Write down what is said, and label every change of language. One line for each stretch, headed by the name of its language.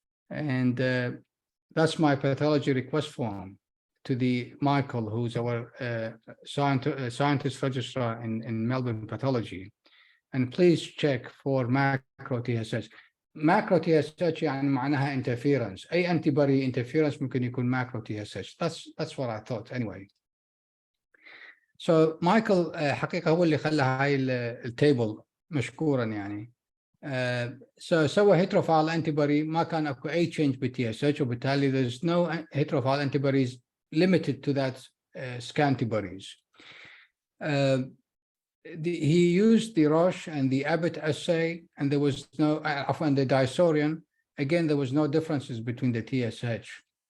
English: And that's my pathology request form to the Michael, who's our scientist registrar in Melbourne pathology. And please check for macro TSH. Macro TSH
Arabic: يعني معناها
English: interference. أي antibody interference
Arabic: ممكن يكون
English: macro TSH. That's what I thought anyway.
Arabic: So Michael حقيقة هو اللي خلى هاي التيبل مشكورا يعني.
English: So سوى heterophile antibody
Arabic: ما كان اكو اي
English: change بالTSH,
Arabic: وبالتالي
English: there's no heterophile antibodies limited to that scantibodies. He used the Roche and the Abbott assay, and there was no, and the Disorian, again, there was no differences between the TSH.